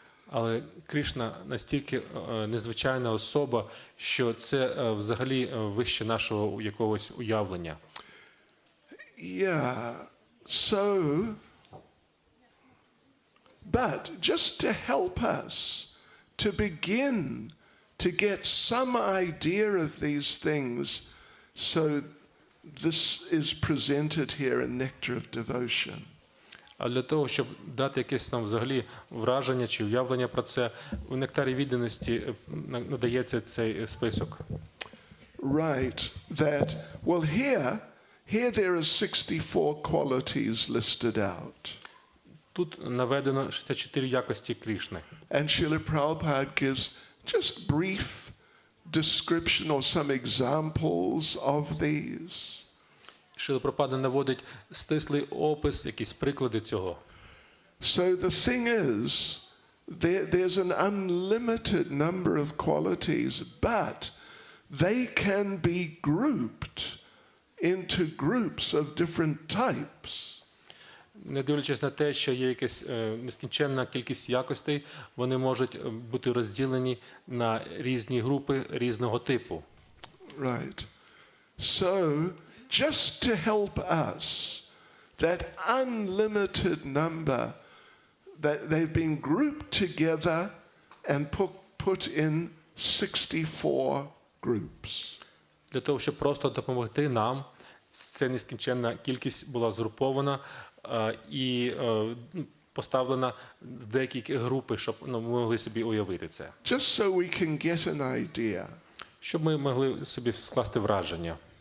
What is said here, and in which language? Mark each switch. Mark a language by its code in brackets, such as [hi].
[uk] Але Крішна настільки незвичайна особа, що це взагалі вище нашого якогось уявлення. [en] Yeah, so, but just to help us to begin to get some idea of these things, so this is presented here in Nectar of Devotion. [uk] А для того, щоб дати якесь нам взагалі враження чи уявлення про це, у нектарі відданості надається цей список. [en] Right, that, well, here there are 64 qualities listed out. [uk] Тут наведено 64 якості Крішни. [en] And Srila Prabhupada gives just brief description or some examples of these. [uk] Шрила Прабхупада наводить стислий опис, якісь приклади цього. [en] So the thing is, there's an unlimited number of qualities, but they can be grouped into groups of different types. [uk] Не дивлячись на те, що є якась нескінченна кількість якостей, вони можуть бути розділені на різні групи різного типу. [en] Right. So, just to help us, that unlimited number, that they've been grouped together and put in 64 groups. [uk] Для того, щоб просто допомогти нам, ця нескінченна кількість була згрупована і поставлена в деякі групи, щоб ми могли собі уявити це. [en] Just so we can get an idea. [uk] Щоб ми могли собі скласти враження.